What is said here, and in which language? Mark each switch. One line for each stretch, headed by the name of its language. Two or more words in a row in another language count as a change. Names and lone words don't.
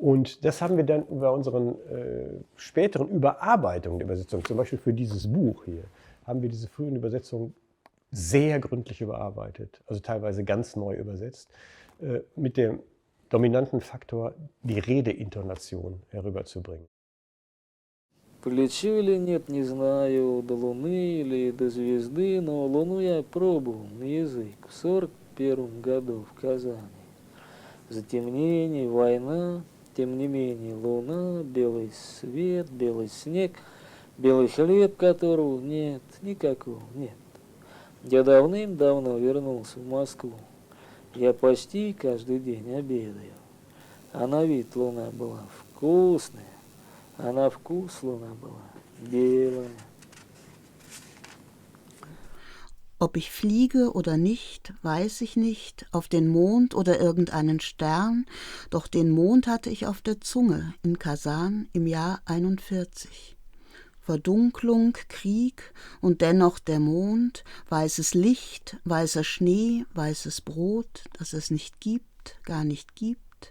German: Und das haben wir dann bei unseren späteren Überarbeitungen der Übersetzung, zum Beispiel für dieses Buch hier, haben wir diese frühen Übersetzungen sehr gründlich überarbeitet, also teilweise ganz neu übersetzt, mit dem dominanten Faktor, die Redeintonation herüberzubringen.
Russian: Полечу или нет, не знаю, до Луны или до звезды, но Луну я пробовал на язык в 41 году в Казани. Затемнение, война, тем не менее, Луна, белый свет, белый снег, белый хлеб, которого нет, никакого нет. Я давным-давно вернулся в Москву. Я почти каждый день обедаю. А на вид Луна была вкусная. А на вкус Луна была белая.
German: Ob ich fliege oder nicht, weiß ich nicht, auf den Mond oder irgendeinen Stern, doch den Mond hatte ich auf der Zunge in Kasan im Jahr 41. Verdunklung, Krieg und dennoch der Mond, weißes Licht, weißer Schnee, weißes Brot, das es nicht gibt, gar nicht gibt.